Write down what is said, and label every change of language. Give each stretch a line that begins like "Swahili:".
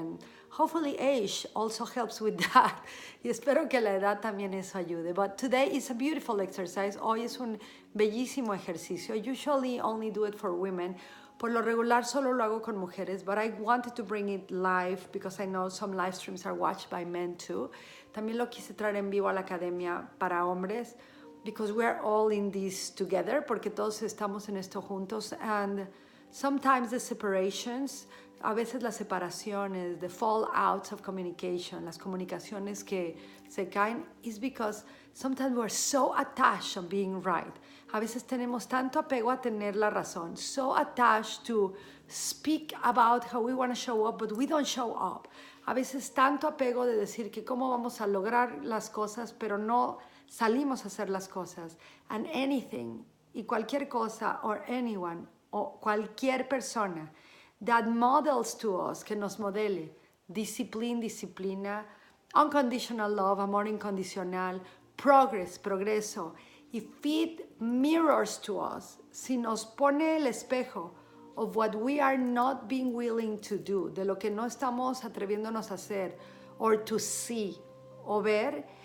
English: And hopefully age also helps with that.
Spanish: Y espero que la edad también eso ayude.
English: But today is a beautiful exercise.
Spanish: Hoy es un bellísimo ejercicio.
English: I usually only do it for women.
Spanish: Por lo regular solo lo hago con mujeres,
English: but I wanted to bring it live because I know some live streams are watched by men too.
Spanish: También lo quise traer en vivo a la academia para hombres,
English: because we're all in this together,
Spanish: porque todos estamos en esto juntos.
English: And sometimes the separations,
Spanish: a veces las separaciones,
English: the fallouts of communication,
Spanish: las comunicaciones que se caen,
English: is because sometimes we're so attached on being right.
Spanish: A veces tenemos tanto apego a tener la razón,
English: so attached to speak about how we want to show up, but we don't show up.
Spanish: A veces tanto apego de decir que cómo vamos a lograr las cosas, pero no salimos a hacer las cosas.
English: And anything,
Spanish: y cualquier cosa,
English: or anyone,
Spanish: o cualquier persona,
English: that models to us,
Spanish: que nos modele,
English: disciplina, unconditional love,
Spanish: amor incondicional,
English: progress, progreso, if it mirrors to us,
Spanish: si nos pone el espejo
English: of what we are not being willing to do,
Spanish: de lo que no estamos atreviéndonos a hacer,
English: or to see,
Spanish: o ver,